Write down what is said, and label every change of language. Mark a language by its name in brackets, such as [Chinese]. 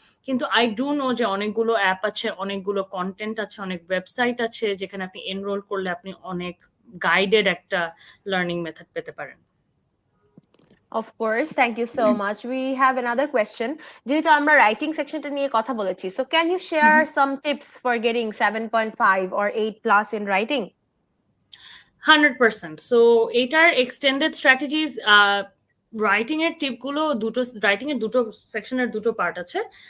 [Bangla] কিন্তু [English] I do know [Bangla] যে অনেকগুলো অ্যাপ আছে, অনেকগুলো কন্টেন্ট আছে, অনেক ওয়েবসাইট আছে যেখানে আপনি এনরোল করলে আপনি অনেক গাইডেড একটা লার্নিং মেথড পেতে পারেন। [English] Of course, thank you so much. We have another question. [Bangla] যেহেতু আমরা রাইটিং সেকশনটা নিয়ে কথা বলেছি, [English] so can you share some tips for getting 7.5 or 8 plus in writing? 100%. [Bangla] So এটার এক্সটেন্ডেড স্ট্র্যাটেজিস, রাইটিং এর টিপগুলো দুটো, রাইটিং এর দুটো সেকশনের দুটো পার্ট আছে।